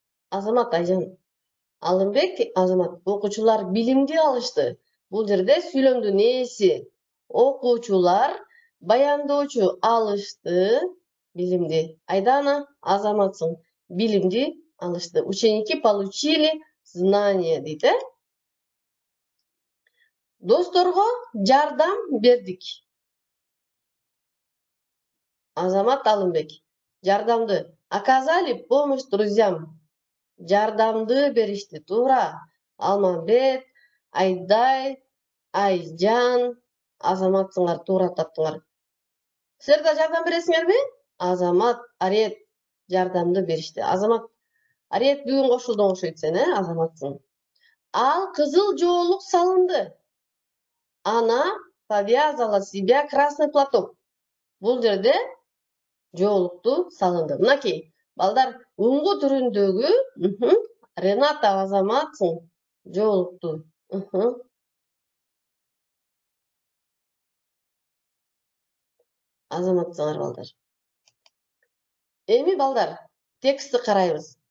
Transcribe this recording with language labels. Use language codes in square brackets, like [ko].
[ky] Азамат Айжан. Алымбек, Азамат. Окуучулар билимди алышты. Бул жерде сүйлөмдүн ээси. Окуучулар, баяндоочу алышты билимди. Айдана, Азаматсың. Билимди алышты. [ru] Ученики получили знания [ky] дейт, Досторго жардам бердик. Азамат Алымбек. Жардамды. [ru] Оказали помощь друзьям. [ky] Жардамды беришти. Туура. Алмамбет, Айдай, Айжан, Азаматсыңар, туура таптыңар. Силер да жардам бересиңерби? Азамат, Арет жардамды беришти. Азамат, Арет бүгүн кошулдуң окшойт сен, Азаматсың. Ал кызыл жоолук салынды. [ru] Она повязала себя красный платок. [ky] Бул жерде жоолукту салынды. Мынакей, балдар, уңгу түрүндөгү Рената, Азаматсың жоолукту. Азаматсыңар, балдар. Эми, балдар, текстти карайбыз.